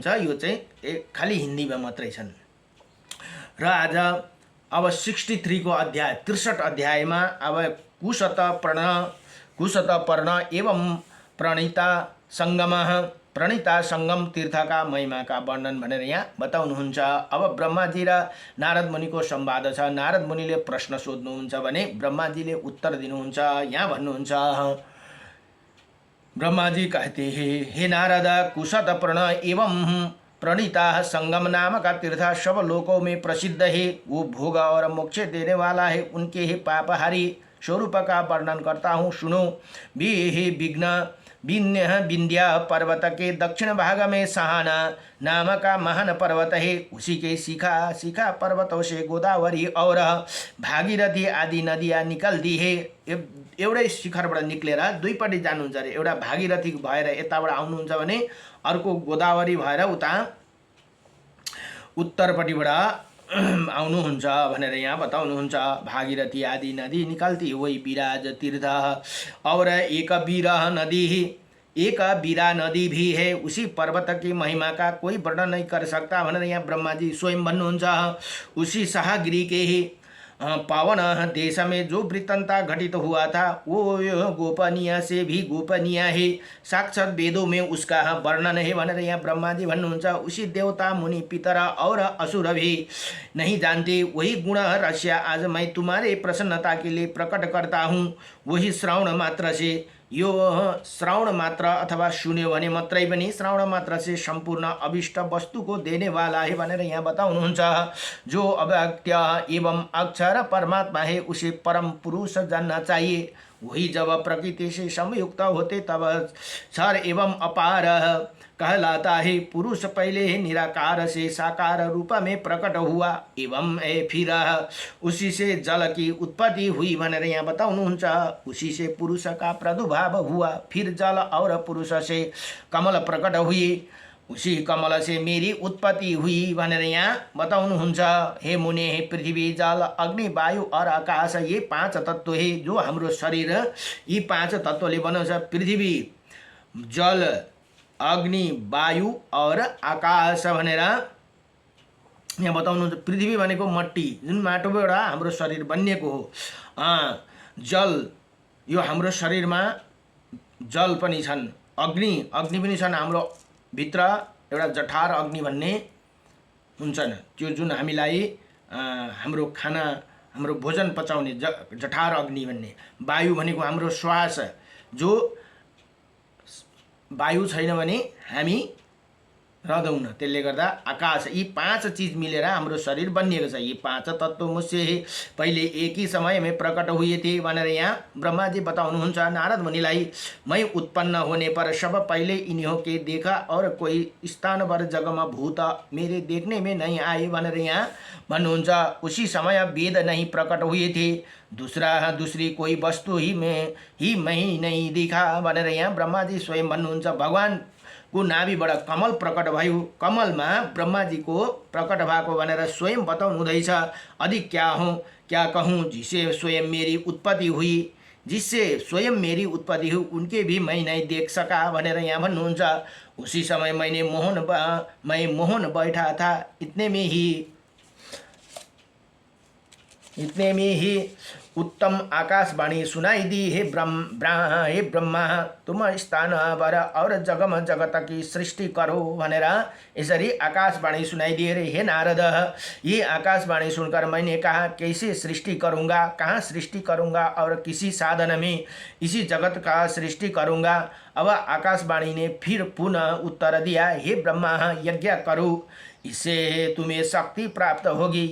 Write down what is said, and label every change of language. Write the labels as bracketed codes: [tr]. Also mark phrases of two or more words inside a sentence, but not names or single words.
[ne] यो चाहिँ खाली हिन्दीमा मात्रै छन्। र आज अब 63 को अध्याय 63 अध्यायमा अब कुशतपर्ण एवं प्रणीता संगम तीर्थका महिमाका वर्णन भनेर यहाँ बताउनुहुन्छ। अब ब्रह्माजी र नारद मुनिको संवाद छ। नारद मुनिले प्रश्न सोध्नुहुन्छ भने ब्रह्माजीले उत्तर दिनुहुन्छ। यहाँ भन्नुहुन्छ [hi] ब्रह्माजी कहते हैं हे नारद कुशतपर्ण एवं प्रणीता संगम नाम का तीर्थ सब लोकों में प्रसिद्ध है। वो भोग और मोक्ष देने वाला है। उनके ही पापहारी स्वरूप का वर्णन करता हूँ, सुनो। भी हे विघ्न विन्य विंध्या पर्वत के दक्षिण भाग में सहाना नाम का महान पर्वत है। उसी के शिखा पर्वतों से गोदावरी और भागीरथी आदि नदियाँ निकल्दी है। [ne] एउटै शिखरबाट निक्लेर दुईपट्टि जानुहुन्छ अरे। एउटा भागीरथी भएर यताबाट आउनुहुन्छ भने अर्को गोदावरी भएर उता उत्तरपट्टिबाट आउनुहुन्छ भनेर यहाँ बताउनुहुन्छ। [hi] भागीरथी आदि नदी निकलती वही विराज तीर्थ और एक बीरा नदी भी है। उसी पर्वत की महिमा का कोई वर्णन नहीं कर सकता [ne] भनेर यहाँ ब्रह्मा जी स्वयं भन्नुहुन्छ। [hi] उसी साहगिरी के ही पावन देश में जो वृत्तांता घटित हुआ था वो गोपनीय से भी गोपनीय है। साक्षात वेदों में उसका वर्णन है [ne] भनेर यहाँ ब्रह्मा जी भन्नुहुन्छ। [hi] उसी देवता मुनि पितर और असुर भी नहीं जानते वही गुण रहस्य आज मैं तुम्हारे प्रसन्नता के लिए प्रकट करता हूँ। वही श्रवण मात्र से, [ne] यो [hi] श्रवण मात्र अथवा सुन्यो भने मात्रै पनि श्रवण मात्र से संपूर्ण अभिष्ट वस्तु को देने वाला है [ne] भनेर यहाँ बताउनुहुन्छ। [hi] जो अव्यक्त एवं अक्षर परमात्मा है उसे परम पुरुष जानना चाहिए। वही जब प्रकृति से संयुक्त होते तब क्षर एवं अपार कहलाता है। पुरुष पहले ही निराकार से साकार रूप में प्रकट हुआ एवं फिर उसी से जल की उत्पत्ति हुई [ne] भनेर यहाँ बताउनुहुन्छ। [hi] उसी से पुरुष का प्रादुर्भाव हुआ, फिर जल और पुरुष से कमल प्रकट हुए, उसी कमल से मेरी उत्पत्ति हुई [ne] भनेर यहाँ बताउनुहुन्छ। [hi] हे मुने, हे पृथ्वी जल अग्नि वायु और आकाश ये पांच तत्व है [ne] जो हाम्रो शरीर यी पांच तत्वले बनाउँछ। [hi] पृथ्वी जल अग्नि वायु और आकाश [ne] भनेर यहाँ बताउनुहुन्छ। पृथ्वी भनेको मट्टी जुन माटोबाट हाम्रो शरीर बनिएको हो। जल यो हाम्रो शरीरमा जल पनि छन्, अग्नि पनि छन्। हाम्रो भित्र एउटा जठार अग्नि भन्ने हुन्छन्, त्यो जुन हामीलाई हाम्रो खाना हाम्रो भोजन पचाउने जठार अग्नि भन्ने। वायु भनेको हाम्रो श्वास, जो वायु छैन भने हामी रहँदैन। त्यसले गर्दा आकाश यी पांच चीज मिलेर हाम्रो शरीर बनिएको छ। [hi] यी पांच तत्व मुझसे पहिले एक ही समय में प्रकट हुए थे [ne] भनेर यहाँ ब्रह्मा जी बताउनुहुन्छ नारद मुनिलाई। [hi] मैं उत्पन्न होने पर सब पहले इन्हीं के देखा और कोई स्थान पर जगमा भूत मेरे देखने में नहीं आए [ne] भनेर यहाँ भन्नुहुन्छ। [hi] उसी समय वेद नहीं प्रकट हुए थे, दूसरी कोई वस्तु ही मैं नहीं देखा [ne] भनेर यहाँ ब्रह्मा जी स्वयं भन्नुहुन्छ। भगवान को नाभिबाट कमल प्रकट भयो, कमलमा ब्रह्माजी को प्रकट भएको भनेर स्वयं बताउनु हुँदैछ। [hi] अधिक क्या कहूँ जिससे स्वयं मेरी उत्पत्ति हुई, जिससे स्वयं मेरी उत्पत्ति हुई उनके भी मैं नहीं देख सका [ne] भनेर यहाँ भन्नुहुन्छ। [hi] उसी समय मैं मोहन बैठा था, इतने में ही उत्तम आकाशवाणी सुनाई दी। हे ब्रह्मा तुम स्थान बर और जगम जगत की सृष्टि करो [ne] भनेर यसरी आकाशवाणी सुनाई दिए रे। [hi] हे नारद, ये आकाशवाणी सुनकर मैंने कहा कैसे सृष्टि करूँगा, कहाँ सृष्टि करूँगा और किसी साधन में इसी जगत का सृष्टि करूँगा। अब आकाशवाणी ने फिर पुनः उत्तर दिया, हे ब्रह्मा यज्ञ करो, इससे तुम्हें शक्ति प्राप्त होगी।